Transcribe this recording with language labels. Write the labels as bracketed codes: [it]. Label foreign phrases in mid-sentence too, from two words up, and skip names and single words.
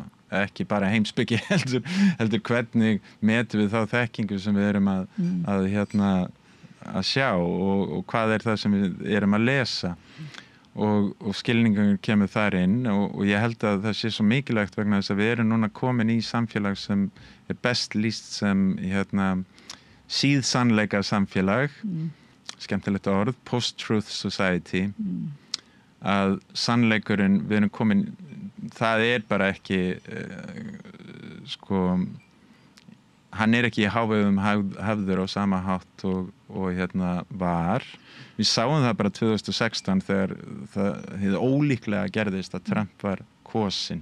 [is] Ekki bara heimspeki heldur hvernig metum við þá þekkingu sem við erum að sjá og hvað það sem við erum að lesa. Og skilningur kemur þar inn og ég held að það sé svo mikilvægt vegna þess að við erum núna komin í samfélag sem best lýst sem síðsannleika samfélag, skemmtilegt orð, [en] post-truth society, [is] að sannleikurinn, við erum komin, það bara ekki, hann ekki í hávegum hafður á sama hátt og var. Við sáum það bara 2016 þegar það ólíklega gerðist að Trump var kosinn.